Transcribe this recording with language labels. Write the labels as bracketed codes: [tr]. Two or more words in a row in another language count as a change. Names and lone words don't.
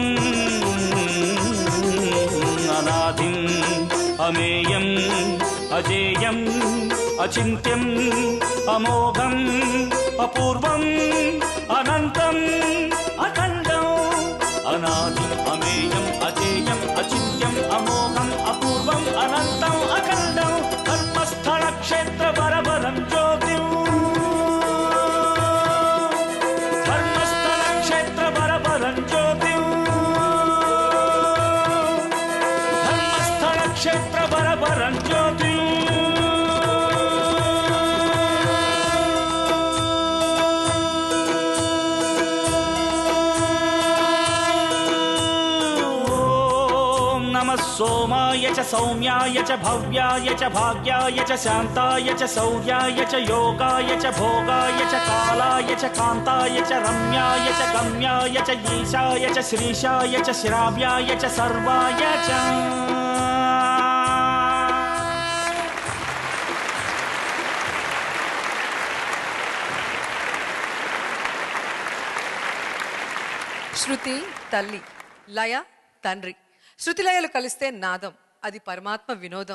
[sa] అనాదిం అమేయం అజేయం అచింత్యం అమోఘం అపూర్వం అనంతం అఖండం అనాది అమేయం అజేయం అచింత్యం అమోఘం అపూర్వం అనంతం అఖండం ధర్మస్థల క్షేత్ర పరపరం జ్యోతిం ధర్మస్థల క్షేత్ర పరపరం జ్యోతిం ధర్మస్థల క్షేత్ర పరపరం జ్యోతిం सोमाय च सौम्याय च भव्याय च भाग्याय च शान्ताय च सौर्याय च योगाय च भोगाय च कालाय च कान्ताय च रम्याय च गम्याय च ईशाय च श्रीशाय च श्राव्याय च सर्वाय च [te] శృతి తల్లి, లయ తండ్రి. శృతిలయలు కలిస్తే నాదం, అది పరమాత్మ వినోదం.